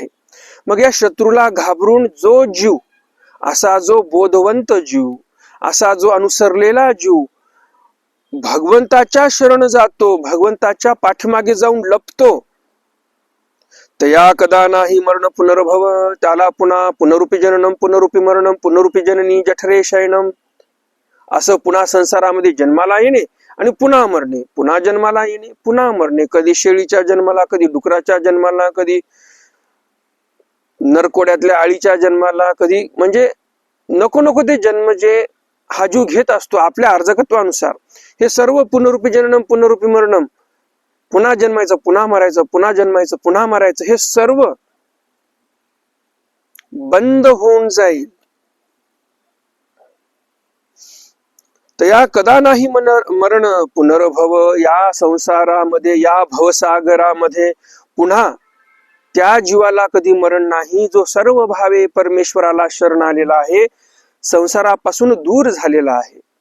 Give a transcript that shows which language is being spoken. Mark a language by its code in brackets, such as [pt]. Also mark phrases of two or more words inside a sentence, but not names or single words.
[mr] मग या शत्रूला घाबरून जो जीव, असा जो बोधवंत जीव, असा जो अनुसरलेला जीव भगवंताच्या शरण जातो, भगवंताच्या पाठीमागे जाऊन लपतो, तया कदा नाही मरण पुनर्भव, त्याला पुन्हा [sa] पुनरुपी जननम पुनरुपी मरणम पुनरुपी जननी जठरे शयनम, [mr] असं पुन्हा संसारामध्ये जन्माला येणे आणि पुन्हा मरणे, पुन्हा जन्माला येणे पुन्हा मरणे, कधी शेळीच्या जन्माला, कधी डुकराच्या जन्माला, कधी नरकोड्यातल्या आळीच्या जन्माला, कधी म्हणजे नको नको ते जन्म जे हा जीव घेत असतो आपल्या अर्जकत्वानुसार. हे सर्व [sa] पुनरुपी जननम पुनरुपी मरणम, [mr] पुन्हा जन्मायचं पुन्हा मरायचं, पुन्हा जन्मायचं पुन्हा मरायचं, हे सर्व बंद होऊन जाईल. तया कदा नाही मरण पुनर्भव, या संसारामध्ये या भवसागरामध्ये पुन्हा त्या जीवाला कधी मरण नाही जो सर्व भावे परमेश्वराला शरण आलेला आहे, संसारापासून दूर झालेला आहे.